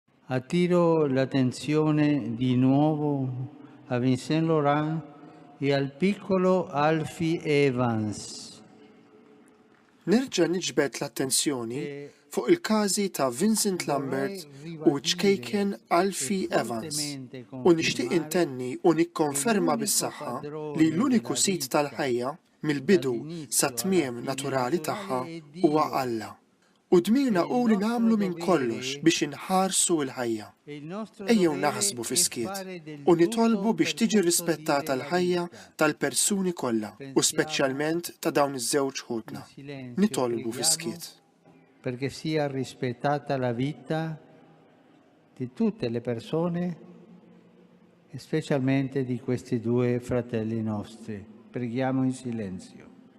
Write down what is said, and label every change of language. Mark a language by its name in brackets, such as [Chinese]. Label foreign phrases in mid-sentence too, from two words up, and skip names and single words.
[Italian] Attiro l'attenzione di nuovo a Vincent Lambert e al piccolo Alfie Evans. [Maltese] Nerġa' niġbed l-attenzjoni fuq il-każi ta' Vincent Lambert u ċ-ċkejken Alfie Evans u nixtieq intenni u nikkonferma bis-saħħa li l-uniku sit tal-ħajja mill-bidu sat-tmiem naturali tagħha huwa Alla. U dmirna hu li nagħmlu minn kollox biex inħarsu l-ħajja. Ejjew naħsbu fis-skiet u nitolbu biex tiġi rispettata l-ħajja tal-persuni kollha u speċjalment ta' dawn iż-żewġ ħudna. Nitolbu fis-skiet. [Italian] Perché sia rispettata la vita di tutte le persone, e specialmente di questi due fratelli nostri. Preghiamo in silenzio.